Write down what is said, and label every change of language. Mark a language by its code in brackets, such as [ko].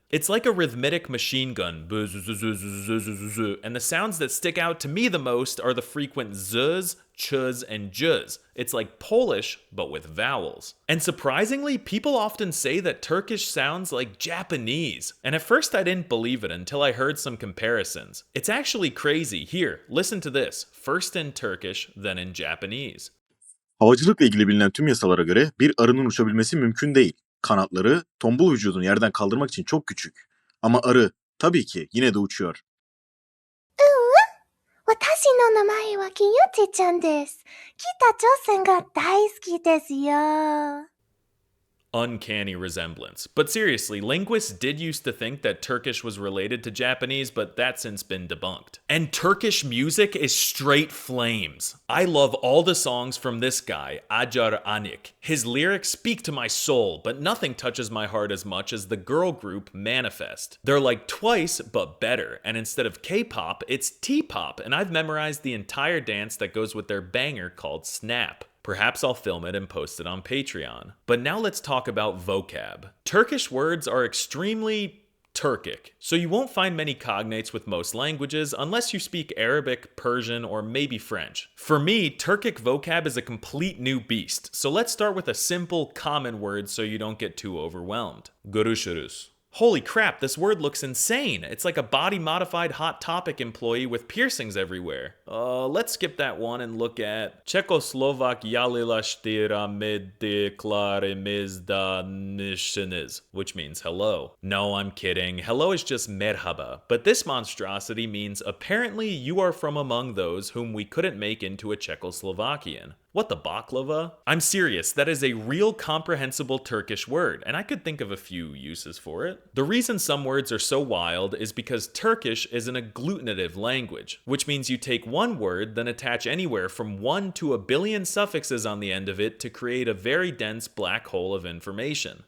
[en] It's like a rhythmic machine gun, and the sounds that stick out to me the most are the frequent z's, ch's, and j's. It's like Polish, but with vowels. And surprisingly, people often say that Turkish sounds like Japanese. And at first I didn't believe it until I heard some comparisons. It's actually crazy. Here, listen to this. First in Turkish, then in Japanese. [tr] Havacılıkla ilgili bilinen tüm yasalara göre bir arının uçabilmesi mümkün değil. Kanatları tombul vücudunu yerden kaldırmak için çok küçük. Ama arı tabii ki yine de uçuyor. [ja] 私の名前はきよちちゃんです。北朝鮮が大好きですよ。 [en] Uncanny resemblance. But seriously, linguists did used to think that Turkish was related to Japanese, but that's since been debunked. And Turkish music is straight flames. I love all the songs from this guy, Acar Anik. His lyrics speak to my soul, but nothing touches my heart as much as the girl group Manifest. They're like Twice, but better, and instead of K-pop, it's T-pop, and I've memorized the entire dance that goes with their banger called Snap. Perhaps I'll film it and post it on Patreon. But now let's talk about vocab. Turkish words are extremely Turkic, so you won't find many cognates with most languages unless you speak Arabic, Persian, or maybe French. For me, Turkic vocab is a complete new beast, so let's start with a simple, common word so you don't get too overwhelmed. Görüşürüz. Holy crap, this word looks insane. It's like a body-modified Hot Topic employee with piercings everywhere. Let's skip that one and look at Çekoslovakyalılaştıramediklerimizdanışınız, which means hello. No, I'm kidding. Hello is just merhaba. But this monstrosity means apparently you are from among those whom we couldn't make into a Czechoslovakian. What the baklava? I'm serious, that is a real comprehensible Turkish word, and I could think of a few uses for it. The reason some words are so wild is because Turkish is an agglutinative language, which means you take one word, then attach anywhere from 1 to a billion suffixes on the end of it to create a very dense black hole of information.